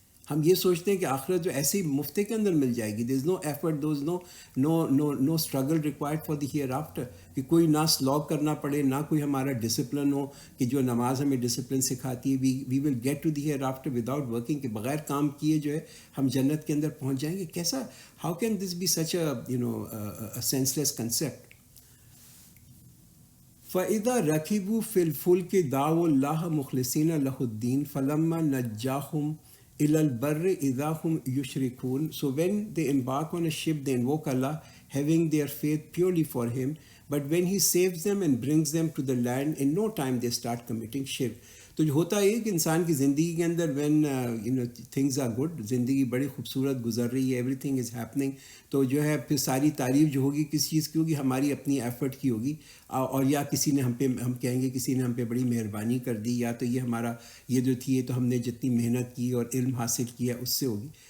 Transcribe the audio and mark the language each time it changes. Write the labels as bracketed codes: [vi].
[ur] ہم یہ سوچتے ہیں کہ آخرت جو ایسے ہی مفتے کے اندر مل جائے گی، [en] there is no effort, there is no struggle required for the hereafter, [ur] کہ کوئی نہ سلاگ کرنا پڑے، نہ کوئی ہمارا ڈسپلن ہو کہ جو نماز ہمیں ڈسپلن سکھاتی ہے. [en] we will get to the hereafter without working, [ur] کہ بغیر کام کیے جو ہے ہم جنت کے اندر پہنچ جائیں گے. [en] کیسا، how can this be such a senseless concept. [ar] فَإِذَا رَكِبُوا فِي الْفُلْكِ دَعَوُا اللَّهَ مُخْلِصِينَ لَهُ الدِّينَ فَلَمَّا نَجَّاهُمْ إِلَى الْبَرِّ إِذَا هُمْ يُشْرِكُونَ. [en] So when they embark on a ship, they invoke Allah, having their faith purely for Him. But when He saves them and brings them to the land, in no time they start committing shirk. [ur] تو جو ہوتا ہے کہ انسان کی زندگی کے اندر [en] when things are good, [ur] زندگی بڑی خوبصورت گزر رہی ہے، [en] everything is happening, [ur] تو جو ہے پھر ساری تعریف جو ہوگی کس چیز کی ہوگی؟ ہماری اپنی ایفرٹ کی ہوگی، اور یا کسی نے ہم کہیں گے کسی نے ہم پہ بڑی مہربانی کر دی، یا تو یہ ہمارا یہ جو تھی تو ہم نے جتنی محنت کی اور علم حاصل کیا اس سے ہوگی.